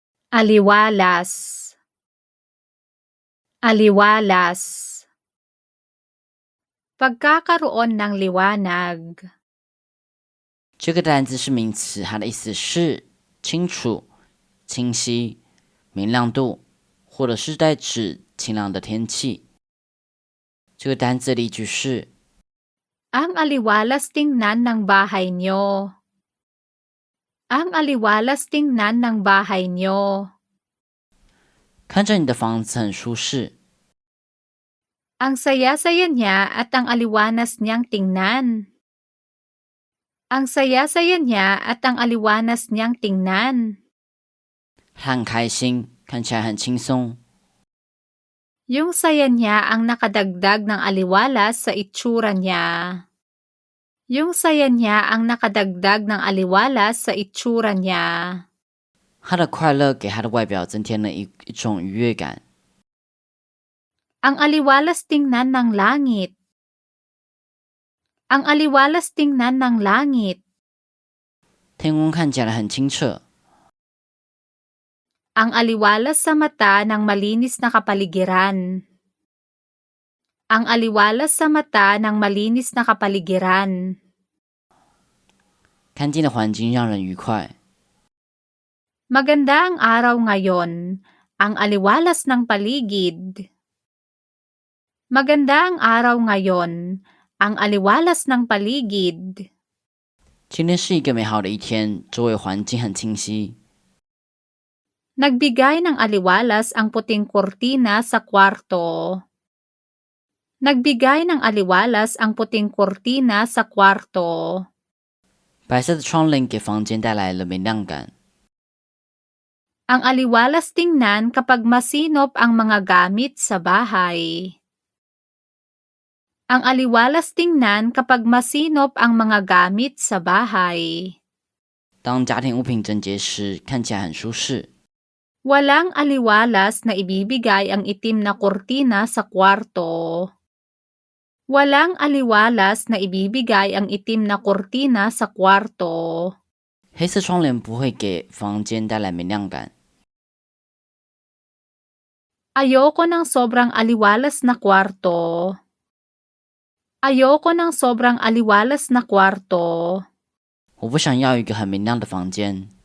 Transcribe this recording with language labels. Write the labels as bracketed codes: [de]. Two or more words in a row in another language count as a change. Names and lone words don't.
[tl] Aliwalas. Aliwalas. Pagkakaroon ng liwanag. [zh] 这个单字是名词，它的意思是清楚、清晰、明亮度，或者是代指晴朗的天气。这个单字的例句是 [tl] Ang aliwalas tingnan ng bahay nyo. Ang aliwalas tingnan ng bahay nyo. [zh] 看着你的房子很舒适。 [tl] Ang saya-saya niya at ang aliwanas niyang tingnan. Ang saya-saya niya at ang aliwanas niyang tingnan. [zh] 他很开心，看起来很轻松。 [tl] Yung saya niya ang nakadagdag ng aliwalas sa itsura niya. Yung saya niya ang nakadagdag ng aliwalas sa itsura niya. [zh] 他的快乐给他的外表增添了一种愉悦感。 [tl] Ang aliwalas tingnan ng langit. Ang aliwalas tingnan ng langit. [zh] 天空看起来很清澈。 [tl] Ang aliwalas sa mata ng malinis na kapaligiran. Ang aliwalas sa mata ng malinis na kapaligiran. [zh] 干净的环境让人愉快。 [tl] Maganda ang araw ngayon. Ang aliwalas ng paligid. Maganda ang araw ngayon. Ang aliwalas ng paligid. [zh] 今天是一个美好的一天，周围环境很清晰。 [tl] Nagbigay ng aliwalas ang puting kurtina sa kwarto. Nagbigay ng aliwalas ang puting kurtina sa kwarto. [zh] 白色的窗帘给房间带来了明亮感。 [tl] Ang aliwalas tingnan kapag masinop ang mga gamit sa bahay. Ang aliwalas tingnan kapag masinop ang mga gamit sa bahay. [zh] 当家庭物品整洁时，看起来很舒适。 [tl] Walang aliwalas na ibibigay ang itim na kurtina sa kwarto. Walang aliwalas na ibibigay ang itim na kurtina sa kwarto. [zh] 黑色窗帘不会给房间带来明亮感。 [tl] Ayoko ng sobrang aliwalas na kwarto. Ayoko ng sobrang aliwalas na kwarto. [zh] 我不想要一个很明亮的房间。